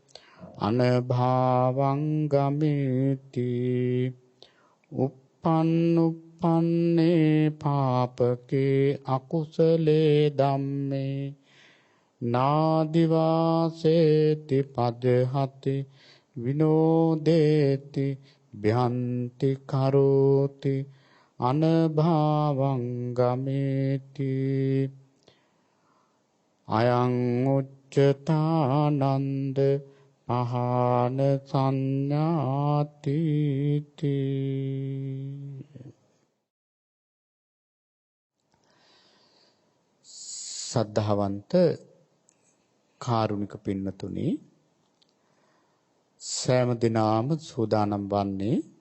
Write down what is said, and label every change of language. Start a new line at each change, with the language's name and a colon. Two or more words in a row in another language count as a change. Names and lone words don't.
Pali: අනභාවං ගමේති uppannuppanne පාපකේ අකුසලේ ධම්මේ නාදිවාසේති පජහති විනෝදේති භ්‍යන්ති කරෝති අනභාවං ගමේති අයං උච්චතානන්ද පහන සංඥාති
Sinhala: සද්ධාවන්ත කාරුණික පින්නතුනි සෑම දිනම සූදානම් වන්නේ